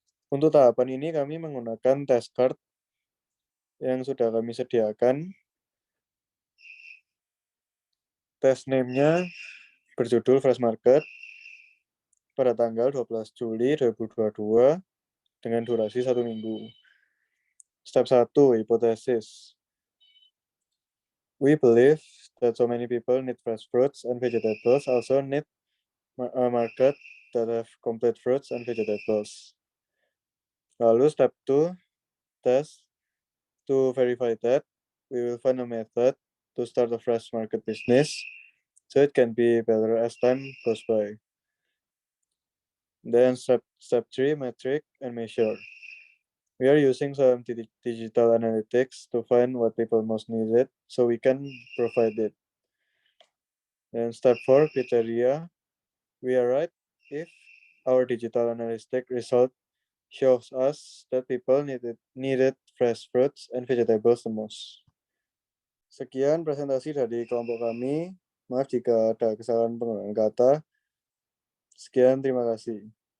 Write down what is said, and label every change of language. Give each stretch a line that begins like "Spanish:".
Indonesian: Untuk tahapan ini kami menggunakan test card yang sudah kami sediakan. Test name-nya berjudul Fresh Market pada tanggal 12 Juli 2022 dengan durasi 1 minggu. Step 1, hipotesis.
English: We believe that so many people need fresh fruits and vegetables also need a market that have complete fruits and vegetables.
Indonesian: Lalu
English: step 2, test. To verify that, we will find a method to start a fresh market business so it can be better as time goes by. Then step 3, metric and measure. We are using some digital analytics to find what people most needed so we can provide it. And step 4, criteria. We are right if our digital analytic result shows us that people needed fresh fruits and vegetables the most.
Indonesian: Sekian presentasi dari kelompok kami. Maaf jika ada kesalahan penggunaan kata. Sekian, terima kasih.